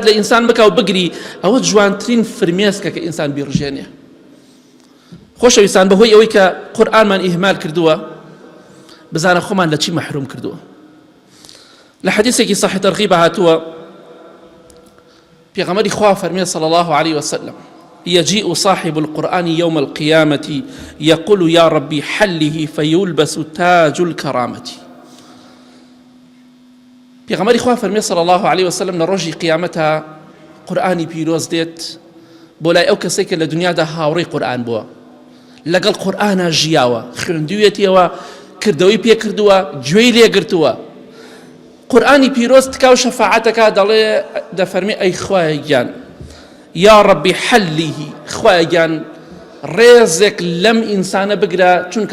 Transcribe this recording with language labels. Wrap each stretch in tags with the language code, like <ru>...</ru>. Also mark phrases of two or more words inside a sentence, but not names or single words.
<ckb>لە ئینسان بکە و بگری ئەوە جوانترین فرمێسکە کە ئینسان بیڕژێنێ خۆشەویستان بەهۆی ئەوەی کە قورئانمان ئیهمال کردووە بزانە خۆمان لە چی مەحروم کردووە لە حەدیثێکی صحیح تەرغیب هاتووە پێغەمبەری خوا فەرمێ</ckb> <ar>صلی الله عليه وسلم يجيء صاحب القرآن يوم القيامة يقول يا ربي حله فيلبس تاج الكرامة</ar> <ckb>پێغەمبەری خوا فەرمێ</ckb> <ar>صلی الله عليه وسلم</ar> <ckb>لە ڕۆژی قیامەتە قورئانی پیرۆز دێت بۆ لای ئەو کەسێک کە لە دنیادا هاوڕێی قورئان بووە لەگەڵ قورئانە ژیاوە خوێندوویەتیەوە کردەوەی پێ کردووە گوێی لێگرتووە قورئانی پیرۆز تکاو شەفاعەتەکە دەڵێ دەفەرمێ ئەی خوایە گیان</ckb> <ar>یا ربی حلیه</ar> <ckb>خوایە گیان ڕێزێک لەم ئینسانە بگرە چونکە</ckb>